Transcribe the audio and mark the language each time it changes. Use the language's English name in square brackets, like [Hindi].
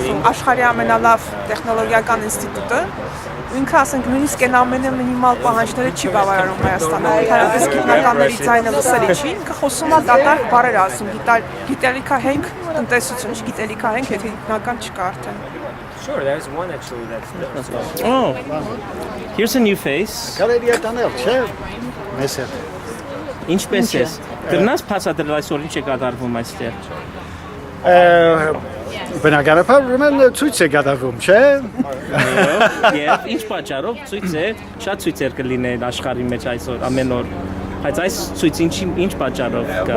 [Armenian] աշխարհի ամենալավ տեխնոլոգիական ինստիտուտը։ Ինքը ասենք նույնիսկ այն ամենը մինիմալ պահանջները չի բավարարում Հայաստանում։ Ընդհանրապես գիտնականների ձայնը լսելի չի, ինքը խոսում է դատարկ բառեր ասում, գիտելիքահենք տնտեսություն, գիտելիքահենք, եթե գիտնական չկա արդեն։ [English] Sure, there's one actually that's Oh, here's a new face. [Armenian] Կարելի է տանել, չէ՞։ Մեզ հետ։ Ինչպես ես։ Դրնաս բացատրել այսօր ինչ է կատարվում այստեղ։ Բնականաբար ուրեմն ցույց է կատարվում, չէ՞։ Եվ ինչ պատճառով ցույց է, շատ ցույցեր կլինեն աշխարհի մեջ այսօր ամեն օր։ Բայց այս ցույցին ինչ պատճառով կա։